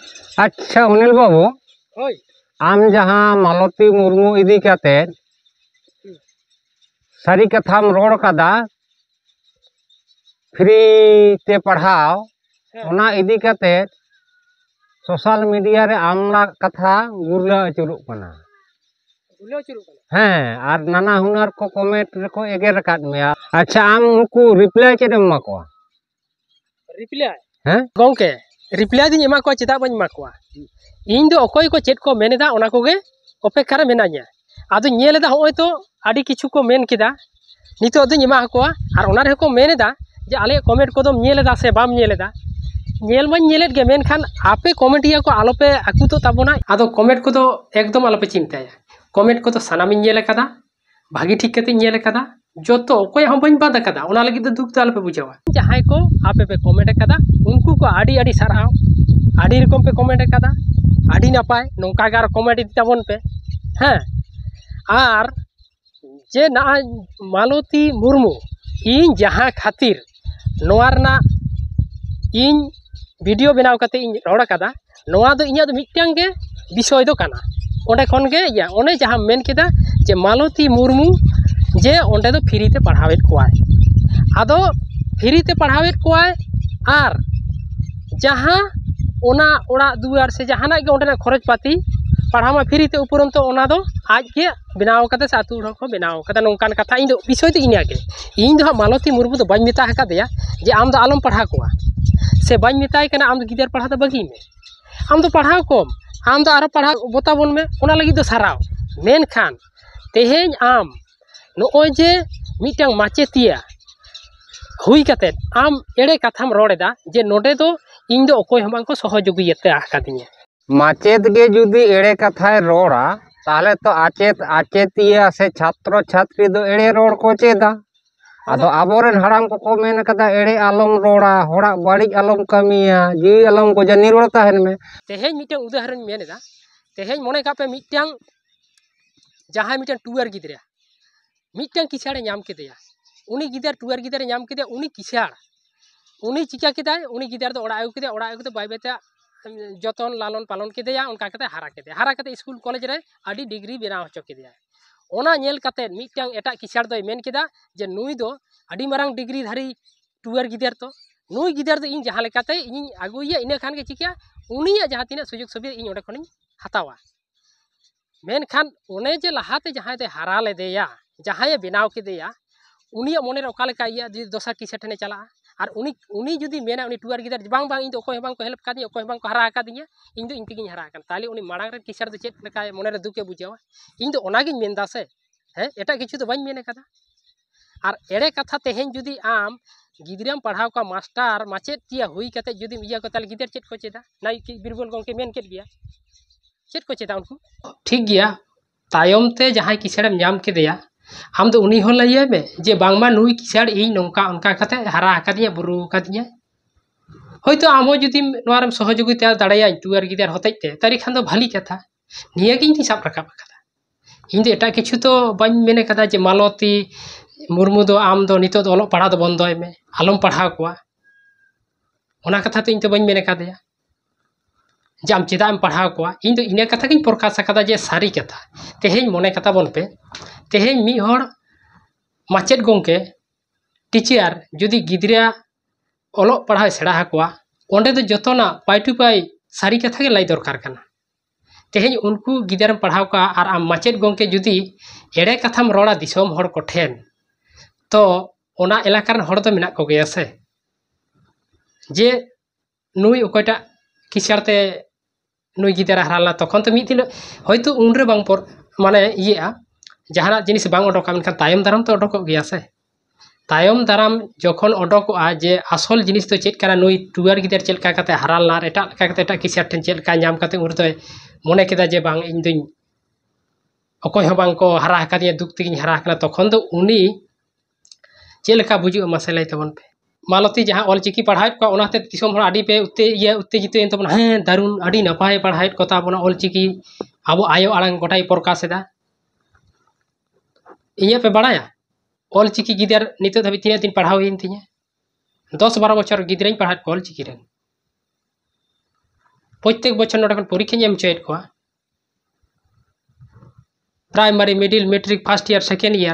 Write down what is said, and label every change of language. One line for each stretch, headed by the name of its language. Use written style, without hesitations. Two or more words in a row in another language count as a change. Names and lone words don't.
Santali: अच्छा अनिल बाबू होय आम जहाँ मालती मुर्मू इदी काते सारी कथाम रोड कदा फ्री ते पढ़ाओ ओना इदी काते
English: social media
Santali: रे आमला कथा गुरला अचुरुक कना हाँ और नाना हुनर को कमेंट रखो एगेर काट में अच्छा आम उनको रिप्लाई चेद एमा को रिप्लाई हैं गोंके रिप्लाई दिन एमा को चेदा बन एमा को इन दो अकोय को चेद को मेनेदा ओना कोगे अपेक्षा रे मेनाया आदो नेलेदा होय तो आडी किछु को मेन किदा नितो दिन एमा को और ओना रे को मेनेदा जे आले कमेंट को दम नेलेदा से बाम नेलेदा नेल मन नेलेद गे मेन खान आपे कमेंटिया को आलोपे आकु तो ताबोना आदो कमेंट को तो एकदम आलोपे चिंताया कमेंट को तो सानामिन नेले कदा भागी ठीक कते नेले कदा जोतो अकोय हम बन बादा कदा ओना लगी दुख तो आलोपे बुझावा जहां को आपे पे कमेंट कदा उनको को आडी आडी साराव आडी रकम पे कमेंट कदा आडी नापाय नोंका गार कमेंट ताबोन पे हाँ आर जे ना मालती मुर्मू इन जहां खातिर नोआरना इन वीडियो बनाव कते इन रोड कदा नोआ दो इnya दो मिटटांग गे विषय दो काना ओंडे खन गे या ओने जहां मेन केदा जे मालती मुर्मू जे ओंडे दो फ्री ते पढ़ावेत कोआय आदो फ्री ते पढ़ावेत कोआय आर जहां ओना ओड़ा दुआर से जहाना गे ओंडे खरच पाती पढ़ामा फ्री ते उपरंत ओना दो आज के बनाव कते सातु हर को बनाव कते नोंकान कथा इन दो विषय तो इन्या गे इन दो मालती मुर्मू दो बाñ मेता हका देया जे आम दो आलम पढ़ा कोआ से बाñ मेताय कना आम दो गिदर पढ़ा तो बगी में आम दो पढ़ाव कम आम दो आरो पढ़ा बोता बोन में ओना लगी दो साराव मेन खान तेहेñ आम नोय जे मिटांग माचेतिया हुई कते आम एड़े कथाम रोडेदा जे नोडे दो इन दो अकोय हम को सहयोगियते आकादिया माचेत गे जुदी एड़े कथाय रोड़ा ताले तो आचेत आचेतिया से छात्र छात्री दो एड़े रोड को चेदा आदो आबोरेन हराम को मेन कदा एड़े आलम रोड़ा होड़ा बाड़ी आलम कमिया जी आलम को जनी रोड़ ताहेन में तेहेñ मिटांग उदाहरण मेनेदा तेहेñ मोने कापे मिटांग जहां मिटांग टुअर गिदरा मिटांग किसाड़े नाम केदेया उनी गिदर टुअर गिदर नाम केदेया उनी किसाड़ उनी चिका केदाय उनी गिदर दो ओड़ा आगु केदे ओड़ा आगु तो बाय बेता जतन लालन पालन केदेया उनका कते हारा कते
English: school college
Santali: रे आडी डिग्री बनाव हचो केदेया ओना नेल कते मिटांग एटा किसाड़ दोय मेन केदा जे नुई दो आडी मारांग डिग्री धारी टुअर गिदर तो नुई गिदर दो इन जहां लेकाते इन आगुइया इने खान के चिका उनिया जहां तिना सुजुग सुविधा इन ओडे खनिन हतावा मेन खान ओने जे लहाते जहां दे हारा लेदेया जहां बनाव केदेया उनिया मोने रे ओका लेका इया जे दोसर किसा ठने चला और उनी जुदी मेना उनी टुअर गिदर बांग बांग इन दो ओकोय बांग को हेल्प कादी ओकोय बांग को हरा कादिया इन दो इनतेगिन हरा कान ताले उनी माड़ांग रे किसार दो चेत लेका मोने रे दुके बुझावा इन दो ओनागिन मेनदा से हैं एटा किछु तो बाñ मेने कदा और एड़े कथा तेहेñ जुदी आम गिदराम पढ़ाव का मास्टर माचेत तिया हुई कते जुदी इया को ताल गिदर चेत को चेदा नाई कि बिरबल गंके मेन केद गया चेत को चेदा उनको ठीक गया तायम ते जहां किसाड़म नाम केदेया आम दो उनी हो लइया में जे बांगमा नुई किसाड़ इन नोंका उनका कते हरा कादिया बुरु कादिया होयतो आमो जुदी नोरम सहयोगिता दाड़ाया टुअर गिदर होतेते तारी खान दो भाली कथा निया गिन ती साब रखा कदा इन दो एटा किछु तो बाñ मेने कदा जे मालती मुर्मू दो आम दो नितो दो पढ़ा दो बंदोय में आलम पढ़ा कोआ ओना कथा तो इन तो बाñ मेने कदाया जे आम चेदा पढ़ा कोआ इन दो इना कथा गिन प्रकाश कदा जे सारी कथा तेहेñ मोने कथा बोन पे तेहेñ मी हर माचेत गोंके टीचर जुदी गिदरा ओलो पढ़ा सेड़ा हाकोआ ओंडे दो जतोना पाई टू पाई सारी कथा गे लाई दरकार कना तेहेñ उनको गिदरम पढ़ाव का और आम माचेत गोंके जुदी एड़े कथाम रोड़ा दिसोम हर को ठेन तो ओना एलाकार हर दो मेना को गया से जे नुई ओकटा किसारते नुई गिदरा हराला तखन तो मिदिन होयतो उनरे बांग पर माने इया जहाना जिनिस बांग ओडोका मेनखान तायम दाराम तो ओडोक गया से तायम दाराम जखन ओडोकआ जे आसल जिनिस तो चेक करा नुई टुअर गिदर चेल का कते हराला एटा कते एटा किसार ठेन चेल का नाम कते उर तो मोने केदा जे बांग इन दुई अकोय हो बांग को हरा कादिया दुख तिगिन हरा कना तखन दो उनी चेलका बुझु मसलाई तबन पे मालती जहां ऑलचिकी पढ़ाइत को ओनाते दिसोम हर आडी पे उत्तेजित एन तबन हे दारुन आडी नपाय पढ़ाइत कोता बना ऑलचिकी आबो आयो आड़ांग गोटाई प्रकाशदा इया पे बड़ाया ऑलचिकी गिदर नितो धाबी तीना दिन पढ़ाव इन तिया 10-12 बछर गिदराई पढ़ाइत ऑलचिकी रे प्रत्येक बछर नोडे खन परीक्षा एम चेद को
English: primary middle matric first year second year